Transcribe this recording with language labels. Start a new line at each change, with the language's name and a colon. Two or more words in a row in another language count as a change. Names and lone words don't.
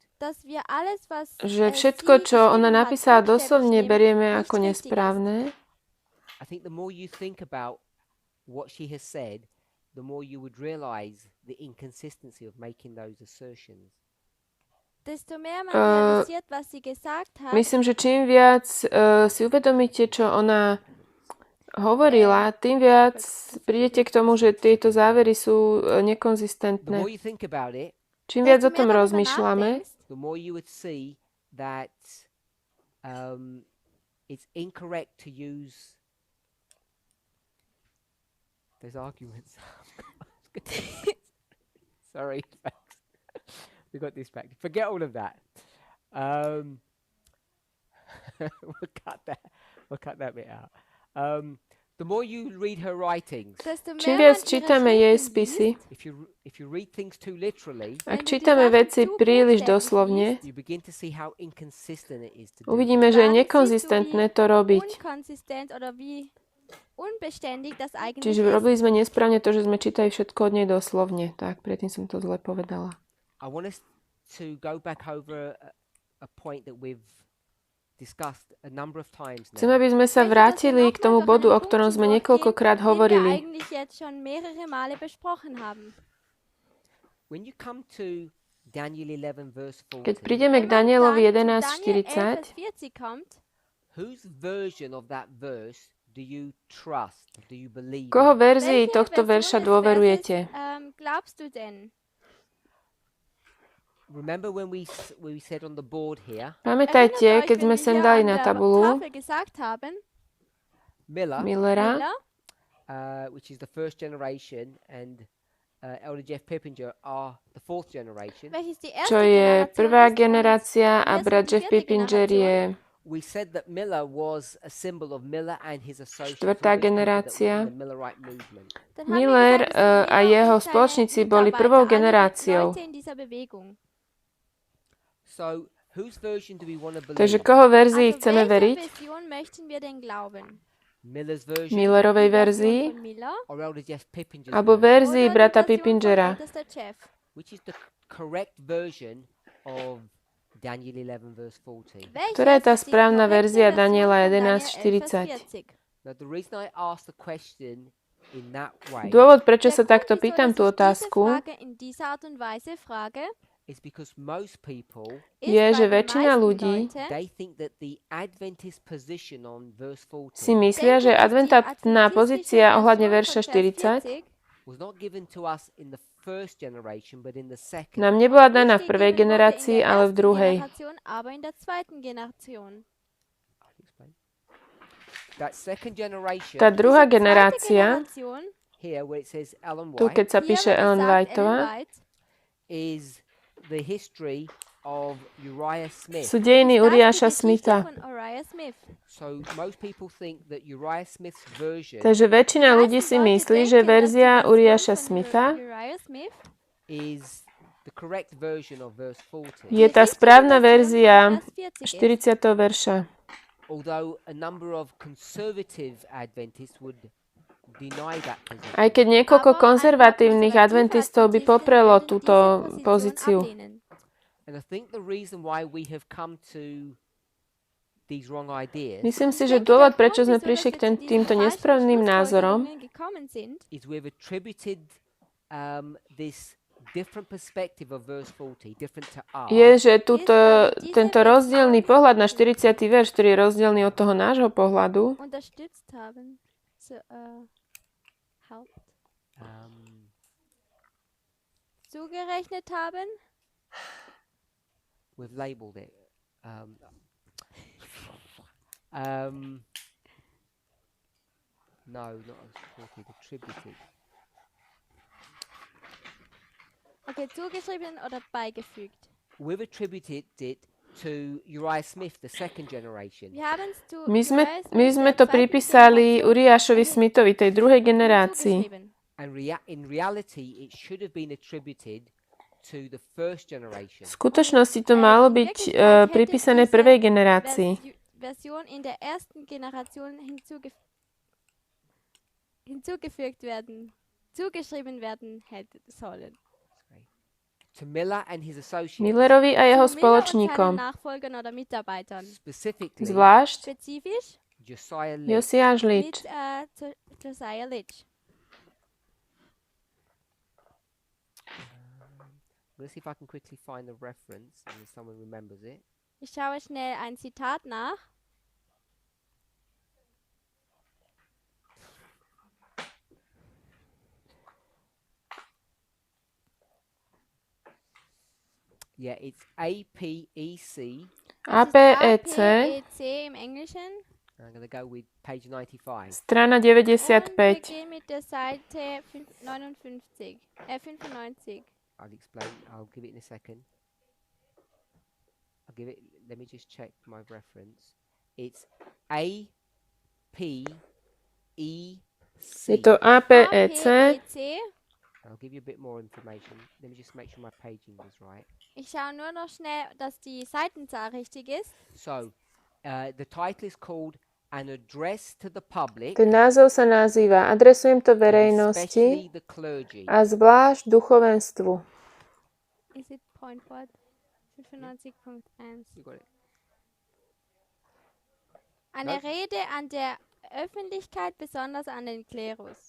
Slovak: že všetko, čo ona napísala doslovne, berieme ako nesprávne.
English: I think the more you think about what she has said, the more you would realize the inconsistency of making those assertions.
Slovak: Myslím, že čím viac si uvedomíte, čo ona hovorila, tým viac prídete k tomu, že tieto závery sú
English: The
Slovak: nekonzistentné.
English: more you think about it,
Slovak: Čím viac o tom rozmýšľame,
English: the more you would see that it's incorrect to use There's arguments. Sorry, we got distracted. Forget all of that. We'll cut that bit out. The more you read her writings,
Slovak: Čím viac čítame jej spisy,
English: if you read things too literally,
Slovak: ak čítame veci príliš doslovne,
English: you begin to see how inconsistent it is to do.
Slovak: uvidíme, že je nekonzistentné to robiť. Čiže robili sme nesprávne to, že sme čítali všetko od nej doslovne. Tak, predtým som to zle povedala.
English: I want us to go back over a point that we've discussed a number of times
Slovak: Chcem,
English: now.
Slovak: aby sme sa vrátili k tomu bodu, o ktorom sme niekoľkokrát hovorili.
English: When you come to Daniel 11 verse 40,
Slovak: Keď prídeme k Danielovi 11:40,
English: whose version of that verse do you trust? Do you believe?
Slovak: koho verzii tohto verša dôverujete?
English: Remember when we said on the board here,
Slovak: Pamätajte, keď sme sem dali na tabulu Millera,
English: which is the first generation, and Elder Jeff Pippinger are the fourth generation.
Slovak: čo je prvá generácia a brat Jeff Pippinger je
English: We said that Miller was a symbol of Miller and his associates.
Slovak: štvrtá generácia.
English: The Millerite movement.
Slovak: Miller a jeho spoločníci boli prvou generáciou.
English: So, whose version do we want to believe?
Slovak: Takže koho verzii chceme veriť?
English: Miller's version
Slovak: Millerovej verzii
English: or Elder Jeff Pippinger's
Slovak: alebo
English: version?
Slovak: verzii brata Pippingera?
English: Which is the correct version of Daniel 11 verse 40?
Slovak: Ktorá je tá správna verzia Daniela 11:40?
English: Now, the reason I asked the question in that way
Slovak: Dôvod, prečo sa takto pýtam tú otázku,
English: is because most people
Slovak: je, že väčšina ľudí
English: they think that the Adventist position on verse 40
Slovak: si myslia, že adventná pozícia ohľadne verša 40
English: was not given to us in the first generation but in the second.
Slovak: nám nebola daná v prvej generácii, ale v druhej.
English: That second generation
Slovak: Tá druhá generácia,
English: here where it says Ellen
Slovak: tu keď
English: White
Slovak: sa píše Ellen Whiteová,
English: is the history of Uriah Smith.
Slovak: sú dejiny Uriáša Smitha.
English: So most people think that Uriah Smith's version
Slovak: Takže väčšina ľudí si myslí, že verzia Uriáša Smitha
English: is the correct version of verse 40.
Slovak: je tá správna verzia 40. verša.
English: Although a number of conservative Adventists would deny that position.
Slovak: Aj keď niekoľko konzervatívnych adventistov by poprelo túto pozíciu.
English: And I think the reason why we have come to these wrong ideas
Slovak: Myslím si, že dôvod, prečo sme prišli k týmto nesprávnym názorom,
English: is we've attributed this different perspective of verse 40 different to ours.
Slovak: je, že tento rozdielný pohľad na 40. verš, ktorý je rozdielný od toho nášho pohľadu,
German: zugerechnet haben.
English: We've labeled it. No, not as 40, attributed.
German: Okay, zugeschrieben oder beigefügt.
English: We've attributed it to Uriah Smith, the second generation.
Slovak: my sme to pripísali Uriášovi Smithovi, tej druhej generácii.
English: And in reality, it should have been attributed to the first generation.
Slovak: V skutočnosti to malo byť pripísané prvej generácii.
German: Version in der ersten Generation hinzugefügt werden, zugeschrieben werden hätte sollen.
English: To Miller and his associates.
Slovak: Millerovi a jeho spoločníkom.
English: Specifically,
Slovak: Zvlášť
English: Josiah
Slovak: Lič.
English: Josiah Litch. Let's see if I can quickly find the reference and if someone remembers it.
German: Ich schaue schnell ein Zitat nach.
English: Yeah, it's APEC.
German: APEC, im Englischen.
English: I'm going to go with page 95.
Slovak: strana 95.
German: Mit der Seite 95. 95.
English: I'll explain. I'll give it in a second. I'll give it. Let me just check my reference. It's A P E C.
Slovak: Je to APEC. APEC.
English: I'll give you a bit more information. Let me just make sure my paging was right.
German: Ich schaue nur noch schnell, dass die Seitenzahl richtig ist.
English: So, the title is called An Address to the Public,
Slovak: Ten názov sa nazýva Adresujem to
English: and
Slovak: verejnosti
English: especially the clergy.
Slovak: a zvlášť duchovenstvu.
English: Is it point what? 95.1. You got it.
German: Eine Rede an der Öffentlichkeit, besonders an den Klerus.